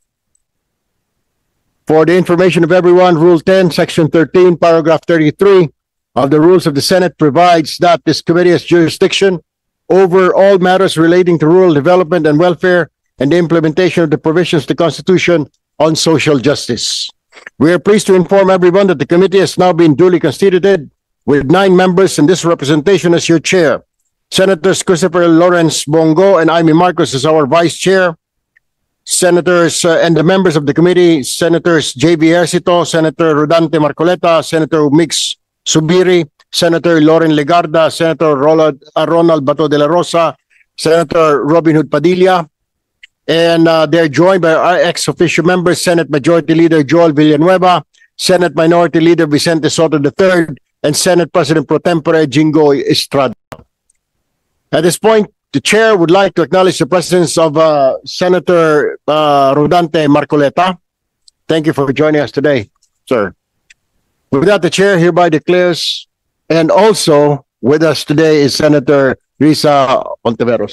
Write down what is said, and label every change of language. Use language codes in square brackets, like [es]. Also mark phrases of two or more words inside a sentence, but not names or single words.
[en] For the information of everyone, Rule 10, Section 13, Paragraph 33 of the Rules of the Senate provides that this committee has jurisdiction over all matters relating to rural development and welfare and the implementation of the provisions of the Constitution on social justice. We are pleased to inform everyone that the committee has now been duly constituted with 9 members, and this representation as your chair. Senators Christopher Lawrence Bongo and Amy Marcos as our vice chair. Senators and the members of the committee, Senators J.B. Ercito, Senator Rodante Marcoleta, Senator Mix Subiri, Senator Loren Legarda, Senator Ronald Bato de la Rosa, Senator Robin Hood Padilla, and they're joined by our ex-official members, Senate Majority Leader Joel Villanueva, Senate Minority Leader Vicente Soto III, and Senate President Pro Tempore Jingo Estrada. At this point, the chair would like to acknowledge the presence of Senator Rodante Marcoleta. Thank you for joining us today, sir. With that, the chair hereby declares, and also with us today is Senator Risa Ontiveros.